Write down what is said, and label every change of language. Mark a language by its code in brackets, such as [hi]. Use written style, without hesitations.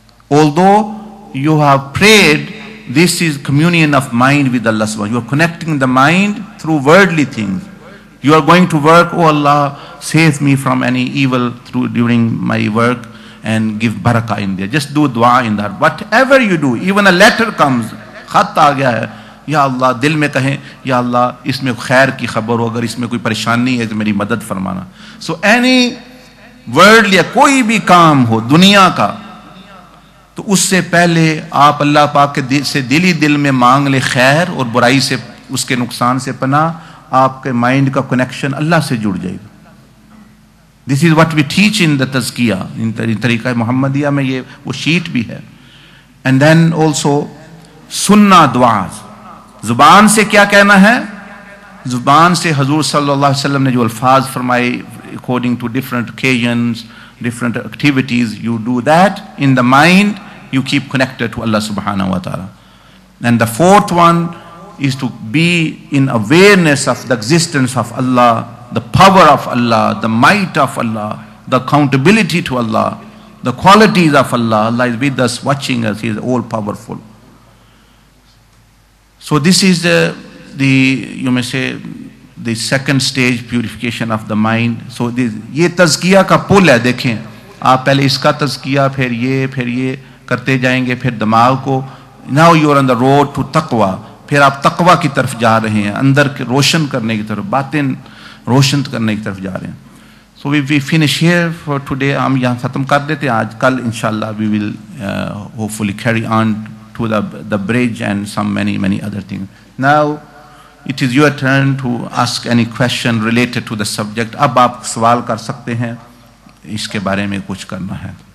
[en] Although you have prayed, this is communion of mind with Allah subhanahu wa ta'ala. You are connecting the mind through worldly things. You are going to work, oh Allah, save me from any evil during my work and give barakah in there. Just do dua in that. Whatever you do, even a letter comes, [ur] khat aa gaya hai, یا اللہ, دل میں کہیں یا اللہ اس میں خیر کی خبر ہو, اگر اس میں کوئی پریشانی ہے تو میری مدد فرمانا. سو اینی ورڈ یا کوئی بھی کام ہو دنیا کا, تو اس سے پہلے آپ اللہ پاک کے سے دل میں مانگ لے خیر, اور برائی سے, اس کے نقصان سے پناہ. آپ کے مائنڈ کا کنیکشن اللہ سے جڑ جائے گا. [en] this is what we teach in the تزکیہ, [ur] ان طریقہ محمدیہ میں یہ وہ شیٹ بھی ہے. اینڈ دین آلسو سننا دعاز, زبان سے کیا کہنا ہے, زبان سے حضور صلی اللہ علیہ وسلم نے جو الفاظ فرمائے, [en] according to different occasions, different activities, you do that. In the mind, you keep connected to Allah subhanahu wa ta'ala. And the fourth one is to be in awareness of the existence of Allah, the power of Allah, the might of Allah, the accountability to Allah, the qualities of Allah. Allah is with us, watching us. He is all powerful. So this is you may say, the second stage, purification of the mind. [ur] So یہ تزکیہ کا پل ہے. دیکھیں آپ پہلے اس کا تزکیہ, پھر یہ کرتے جائیں گے, پھر دماغ کو. [en] Now you are on the road to taqwa. [ur] پھر آپ تقوی کی طرف جا رہے ہیں, اندر کے روشن کرنے کی طرف, باطن روشن کرنے کی طرف جا رہے ہیں. [en] So we finish here for today. [ur] ہم یہاں ختم کر دیتے ہیں آج. [en] کل انشاءاللہ we will hopefully carry on to the bridge and some many other things. Now it is your turn to ask any question related to the subject. [ur] اب آپ سوال کر سکتے ہیں, اس کے بارے میں کچھ کرنا ہے.